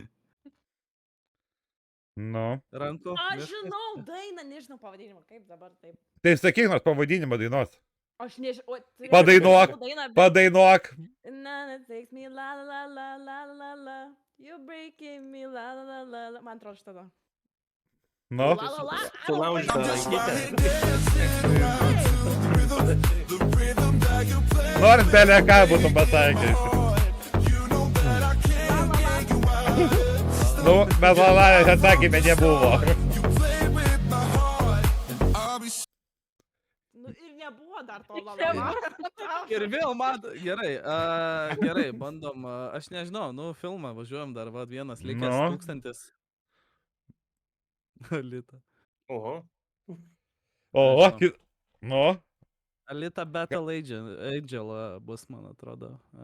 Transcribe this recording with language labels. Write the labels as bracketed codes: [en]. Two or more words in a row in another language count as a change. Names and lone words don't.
[lt] Nu. Rankų. Aš žinau dainą, nežinau pavadinimą, kaip dabar taip. Tai sakyk nors pavadinimą dainos. Aš nežinau. Padainuok. Padainuok. Na, [en] takes me la la la la la la. You breaking me la la la la la. [lt] Man atrodo šitą. Nu. La la la. Sulaužyta rankytė. Nors belė ką būtum pasakęs. Nu, bet lalalės atsakymė nebuvo. Nu ir nebuvo dar to la la la. Ir vėl man, gerai, bandom, aš nežinau, filmą važiuojam dar, vienas likęs 1000. Alita. Oho. O, nu. Alita Battle Angel bus, man atrodo.